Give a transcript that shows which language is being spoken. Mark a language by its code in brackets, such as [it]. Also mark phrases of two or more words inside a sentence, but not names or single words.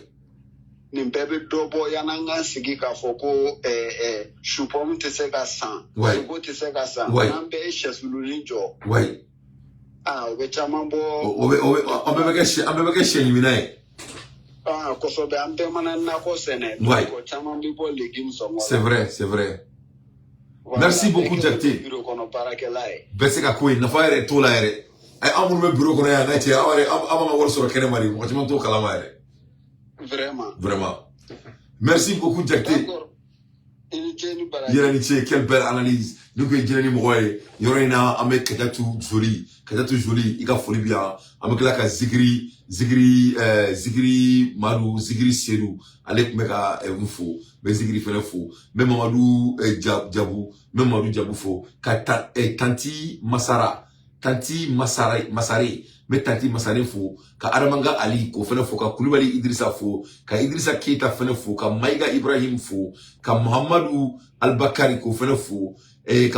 [bm] Nin bɛɛ bɛ dɔ bɔ yan'an k'an sigi k'a fɔ ko supɔmu tɛ se ka san. Ouais. Sogo tɛ se ka san. Ouais. N'an bɛɛ ye sɛsulunin jɔ. Ouais. O bɛ caman bɔ. An bɛɛ bɛ kɛ sɛ ɲimina ye. Kosɛbɛ an bɛɛ mana nakɔ sɛnɛ. Ouais. Donc caman bɛ bɔ légumes sɔngɔ la. [fr] C'est vrai, c'est vrai. Merci beaucoup Jakite. [bm] Bureau kɔnɔ baarakɛla ye. Bɛɛ se ka ko ye nafa yɛrɛ t'o la yɛrɛ. An minnu bɛ bureau kɔnɔ yan n'a cɛ aw b'an ka wari sɔrɔ kɛnɛma de mɔgɔ caman t'o kalama yɛrɛ. [fr] Vraiment. Merci beaucoup Jakite. [bm] Yɛrɛ ni [fr] ce quelle belle analyse. [bm] Ni ko ye jinɛ ni mɔgɔ ye yɔrɔ in na an bɛ Kajatu Joli i ka foli bi yan an bɛ tila ka Zigiri Madu Zigiri Seydou ale tun bɛ ka n fo n bɛ Zigiri fɛnɛ fo n bɛ Mamadu Jabu fo ka tanti Masare n bɛ tanti Masare fo ka Adamanga Ali k'o fɛnɛ fo ka Kulibali Idrissa fo ka Idrissa Keita fɛnɛ fo ka Mayiga Ibrahim fo ka Muhammadu Albakari k'o fɛnɛ fo ka